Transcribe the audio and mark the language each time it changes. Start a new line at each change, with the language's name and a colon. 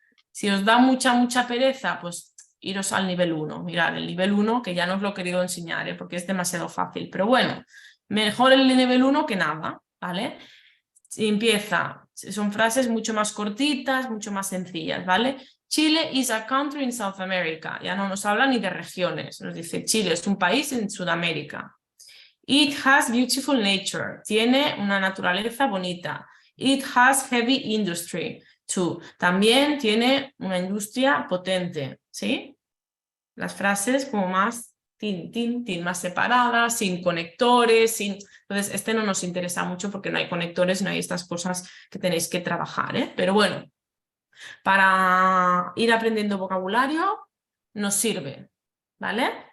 Spanish: Si os da mucha pereza, pues iros al nivel 1. Mirad, el nivel 1, que ya no os lo he querido enseñar, porque es demasiado fácil. Pero bueno, mejor el nivel 1 que nada, ¿vale? Si empieza, son frases mucho más cortitas, mucho más sencillas, ¿vale?
English: Chile is a country in South America.
Spanish: Ya no nos habla ni de regiones. Nos dice Chile es un país en Sudamérica.
English: It has beautiful nature.
Spanish: Tiene una naturaleza bonita.
English: It has heavy industry too.
Spanish: También tiene una industria potente, ¿sí? Las frases como más más separadas, sin conectores, Entonces, este no nos interesa mucho porque no hay conectores, no hay estas cosas que tenéis que trabajar, ¿eh? Pero bueno, para ir aprendiendo vocabulario nos sirve, ¿vale?